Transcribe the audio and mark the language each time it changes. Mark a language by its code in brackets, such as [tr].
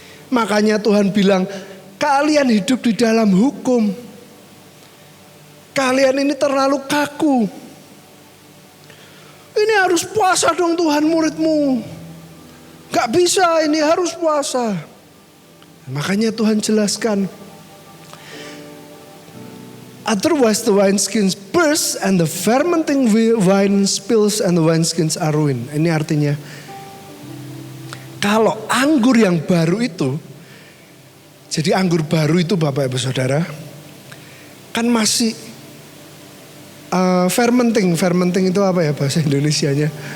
[id] Makanya Tuhan bilang, kalian hidup di dalam hukum. Kalian ini terlalu kaku. Ini harus puasa dong Tuhan muridmu. Gak bisa, ini harus puasa. Makanya Tuhan jelaskan. [en] Otherwise the wineskins burst and the fermenting wine spills and the wineskins are ruined. [id] Ini artinya, kalau anggur yang baru itu, jadi anggur baru itu Bapak Ibu Saudara, kan masih fermenting itu apa ya bahasa Indonesianya?